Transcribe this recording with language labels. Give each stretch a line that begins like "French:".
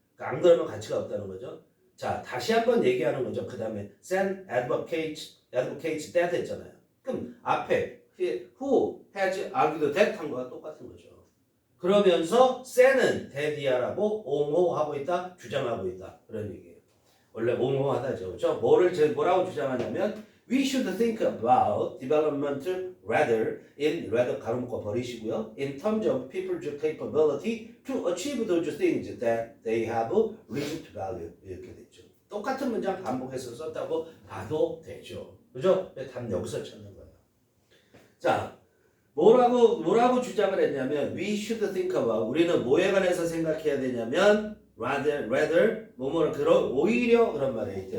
Korean: 안 그러면 가치가 없다는 거죠. 자, 다시 한번 얘기하는 거죠. 그 다음에
English: Sam advocates that
Korean: 했잖아요. 그럼 앞에
English: who has argued that
Korean: 한 거와 똑같은 거죠. 그러면서 Sam은 데디아라고 옹호하고 있다, 주장하고 있다. 그런 얘기예요. 원래 옹호하다죠. 뭐라고 주장하냐면
English: we should think about development rather
Korean: 가로 묶어 버리시고요.
English: in terms of people's capability to achieve those things that they have reason to value.
Korean: 이렇게 됐죠. 똑같은 문장 반복해서 썼다고 봐도 되죠. 그죠? 답 여기서 찾는 거예요. 자, 뭐라고 주장을 했냐면
English: we should think about
Korean: 우리는 뭐에 관해서 생각해야 되냐면
English: rather
Korean: 오히려 그런 말이 있대.